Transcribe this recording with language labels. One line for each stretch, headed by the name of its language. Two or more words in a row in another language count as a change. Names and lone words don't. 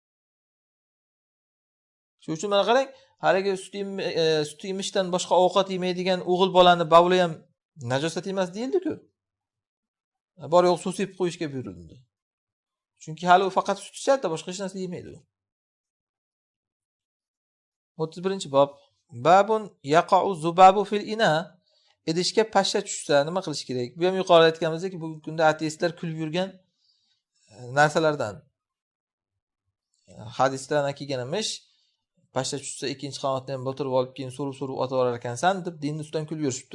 Uzbek: Shuning uchun mana qarang, haligi sut emishdan boshqa ovqat yemaydigan o'g'il bolani bavli ham najosat emas deyildi-ku. Bor yo'q suv sepib qo'yishga buyurildi. Chunki hali u faqat sut ichadi, boshqa hech narsa yemaydi u. 31-bob.
Arabic: باب يقع الذباب في الإناء.
Uzbek: Idishga pashsha tushsa nima qilish kerak? Bu ham yuqorida aytganimizdek, bugungi kunda ateistlar kulib yurgan narsalardan. Hadisdan kelgan emish, pashsha tushsa ikkinchi qavatdan botirib olib keyin so'rib otib olar ekansan deb dinni ustidan kulib yurishibdi.